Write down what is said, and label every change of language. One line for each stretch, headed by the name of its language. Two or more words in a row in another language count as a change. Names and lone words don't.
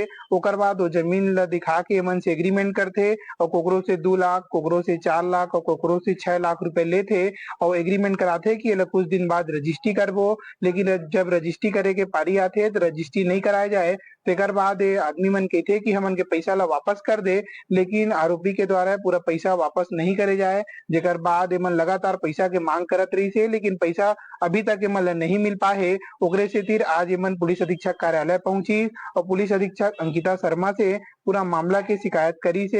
Chhattisgarhi: ओकर बाद वो जमीन ला दिखा के मन से एग्रीमेंट करते और कोकरो से 2 लाख, कोकरो से 4 लाख और कोकरो से 6 लाख रुपए लेते और एग्रीमेंट कराते कि ये कुछ दिन बाद रजिस्ट्री करबो। लेकिन जब रजिस्ट्री करे के पारी आते तो रजिस्ट्री नहीं कराया जाए, तेकर बाद आदमी मन कहते कि हमन के पैसा ला वापस कर दे, लेकिन आरोपी के द्वारा पूरा पैसा वापस नहीं करे जाए। जेकर बाद एमन लगातार पैसा के मांग करत रही से, लेकिन पैसा अभी तक एमन ला नहीं मिल पाए। ओकरे से फिर आज एमन पुलिस अधीक्षक कार्यालय पहुंची और पुलिस अधीक्षक अंकिता शर्मा से पूरा मामला की शिकायत करी से।